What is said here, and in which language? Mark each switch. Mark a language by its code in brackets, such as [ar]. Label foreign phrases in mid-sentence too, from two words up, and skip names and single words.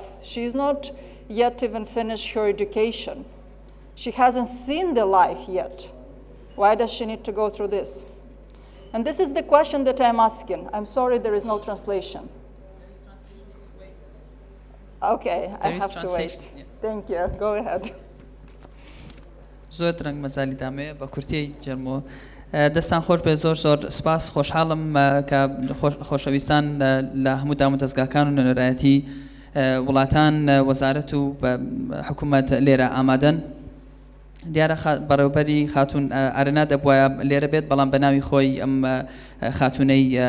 [en] She's not yet even finished her education. She hasn't seen the life yet. Why does she need to go through this? And this is the question that I'm asking. I'm sorry there is no translation. Okay, I have to wait. Yeah. Thank you. Go ahead. [ckb] زۆر درەنگ مەزالی دامەیە بە کورتیی جەرمۆ دەستان خۆش بێ زۆر زۆر سپاس خۆشحاڵم کە خۆشەویستان لە هەموو دام و دەستگاکان و نوێنەرایەتی وڵاتان وەزارەت و حکوومەت لێرە ئامادەن دیارە بەڕێوەبەری خاتون ئارەنا دەبوایە لێرە بێت بەڵام بە ناوی خۆی ئەم خاتونەی